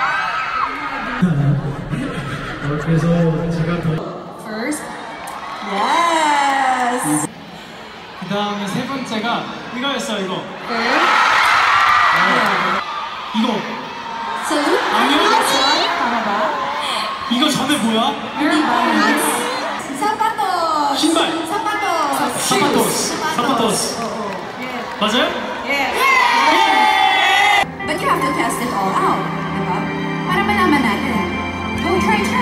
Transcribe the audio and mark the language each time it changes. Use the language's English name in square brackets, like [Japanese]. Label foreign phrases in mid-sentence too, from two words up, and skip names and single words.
[Korean] 그래서 제가 더 [English] First, yes. [Korean] 그 다음에 세 번째가 이거였어요. 이거. [English] Third, [Korean] 이거. [English] two. [Korean] 아니요. [Filipino] Tama ba? [Korean] 이거 전에 뭐야? [Filipino] Sapatos. [Korean] 신발. [Filipino] Sapatos. [Korean] 사파토스. 사파토스. 맞아요? [English] Yeah. But you have to test it all out, diba? [Filipino] Para malaman natin. [English] Oh, try.